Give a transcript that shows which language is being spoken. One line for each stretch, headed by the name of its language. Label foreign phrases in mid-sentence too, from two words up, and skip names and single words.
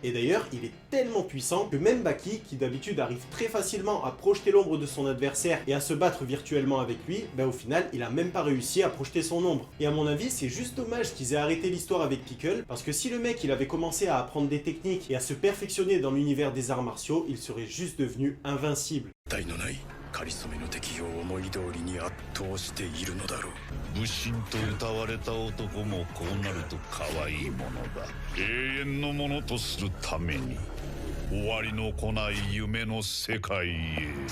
French: Et d'ailleurs, il est tellement puissant que même Baki, qui d'habitude arrive très facilement à projeter l'ombre de son adversaire et à se battre virtuellement avec lui, au final, il a même pas réussi à projeter son ombre. Et à mon avis, c'est juste dommage qu'ils aient arrêté l'histoire avec Pickle, parce que si le mec il avait commencé à apprendre des techniques et à se perfectionner dans l'univers des arts martiaux, il serait juste devenu invincible.
Japanese: かりそめの敵を思い通りに圧倒しているのだろう。武神と歌われた男もこうなると可愛いものだ。永遠のものとするために終わりの来ない夢の世界へ。